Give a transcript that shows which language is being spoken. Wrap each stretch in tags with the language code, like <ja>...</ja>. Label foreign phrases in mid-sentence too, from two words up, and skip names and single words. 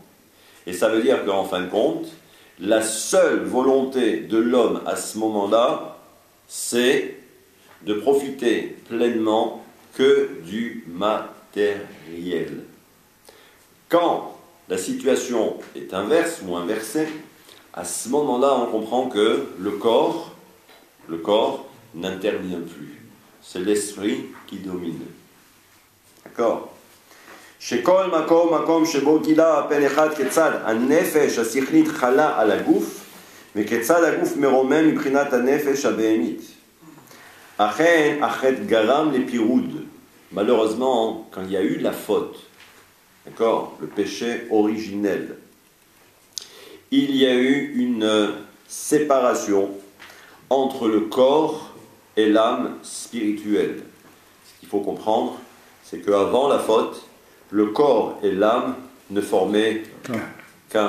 <fr>Et ça veut dire qu'en fin de compte, la seule volonté de l'homme à ce moment-là, c'est de profiter pleinement que du matériel. Quand la situation est inverse ou inversée, à ce moment-là, on comprend que le corps n'intervient plus. C'est l'esprit qui domine. D'accord?</fr> <he>שכל מקום שבו גילה הפן אחד כיצד הנפש השכלית חלה על הגוף וכיצד הגוף מרומם מבחינת הנפש הבהמית. אכן, החטא גרם לפירוד.</he> <fr>Malheureusement, quand il y a eu la faute, d'accord, le péché originel, il y a eu une séparation entre le corps et l'âme spirituelle. Ce qu'il faut comprendre, c'est qu'avant la faute, le corps et l'âme ne formaient qu'un.</fr>